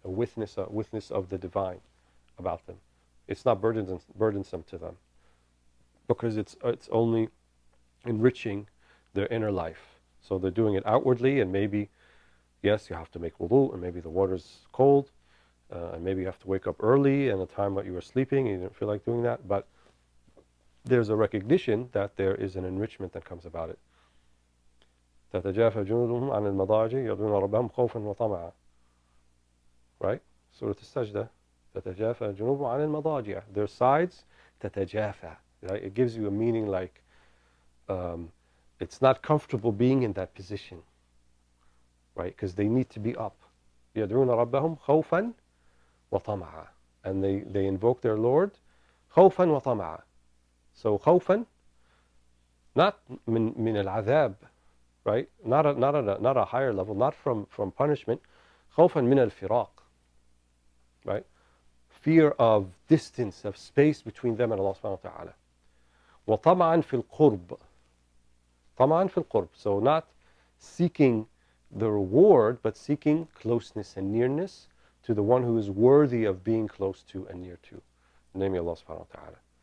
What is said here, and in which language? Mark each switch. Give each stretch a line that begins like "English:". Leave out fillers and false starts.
English: A witness of the divine about them. It's not burdensome to them because it's only enriching their inner life. So they're doing it outwardly, and maybe, yes, you have to make wudu, and maybe the water's cold, and maybe you have to wake up early and the time that you were sleeping and you didn't feel like doing that, but there's a recognition that there is an enrichment that comes about it.
Arabic: تتجافى جنوبهم عن المضاجع يدعون ربهم خوفا وطمعا.
English: Right? Surah Al-Sajdah.
Arabic: تتجافى جنوبهم عن المضاجع.
English: Their sides
Arabic: تتجافى.
English: Right? It gives you a meaning like it's not comfortable being in that position. Right? Because they need to be up.
Arabic: يدعون ربهم خوفا وطمعا.
English: And they invoke their Lord
Arabic: خوفا وطمعا.
English: So
Arabic: خوفا,
English: not
Arabic: من العذاب,
English: right? Not a higher level, not from punishment.
Arabic: خوفا من الفراق, right?
English: Fear of distance, of space between them and Allah subhanahu wa ta'ala.
Arabic: وطمعا في القرب. طمعا في القرب.
English: So not seeking the reward, but seeking closeness and nearness to the one who is worthy of being close to and near to, namely Allah subhanahu wa ta'ala.